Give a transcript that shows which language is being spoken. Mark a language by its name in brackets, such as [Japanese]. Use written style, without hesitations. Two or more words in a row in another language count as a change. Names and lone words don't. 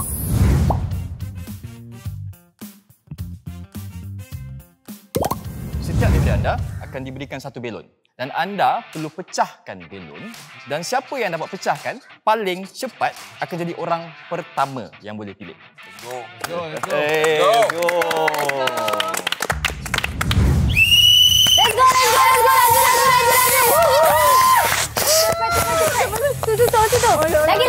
[Malay] Setiap daripada anda akan diberikan satu belon. Dan anda perlu pecahkan belon. Dan siapa yang dapat pecahkan paling cepat akan jadi orang pertama yang boleh pilih. [English] Go. Let's go. [Malay] Lagi.